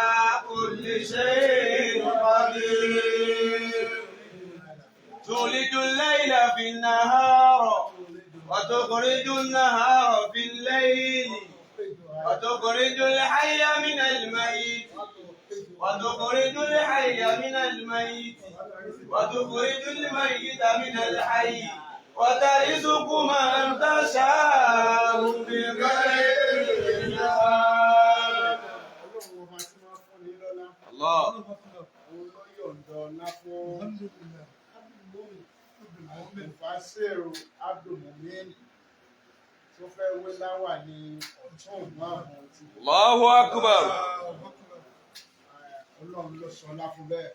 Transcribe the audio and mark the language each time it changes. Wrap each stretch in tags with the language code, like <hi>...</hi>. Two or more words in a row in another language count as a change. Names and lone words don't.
<ar>كل شيء قدير تولد الليل في النهار وتخرج النهار في الليل وتخرج الحي من الميت وتخرج الحي من الميت وتخرج الميت من الحي وترزق من تشاء بغير حساب. الله</ar> <yo>Fàṣẹ́rù Abdulmumin tó fẹ́ wé láwà ní ọ̀tún ìmáàmù ti.</yo> <ar>Allahu Akbar.</ar> <yo>Ọlọ́run ló sọlá fún bẹ́ẹ̀.</yo>